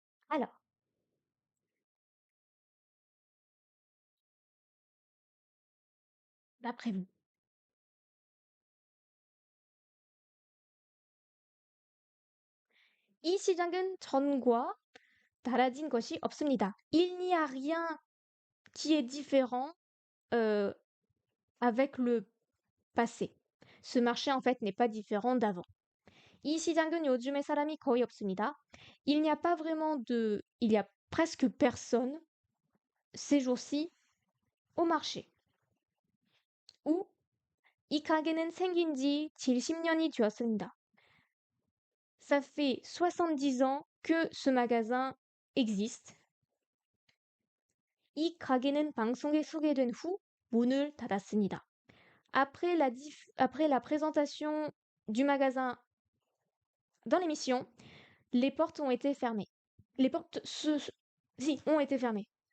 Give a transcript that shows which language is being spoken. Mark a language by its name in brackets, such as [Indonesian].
[French] Alors, d'après vous, [Korean] 이 시장은 전과 달라진 것이 없습니다. [French] Il n'y a rien qui est différent euh, avec le passé. Ce marché en fait n'est pas différent d'avant. [Korean] 이 시장은 요즘에 사람이 거의 없습니다. [French] Il n'y a pas vraiment de... Il y a presque personne ces jours-ci au marché. [Korean] Ou 이 가게는 생긴 지 70년이 되었습니다. [French] Ça fait 70 ans que ce magasin existe. [Korean] 이 가게는 방송에 소개된 후 문을 닫았습니다. [French] Après la présentation du magasin dans l'émission, les portes ont été fermées. Les portes si, ont été fermées.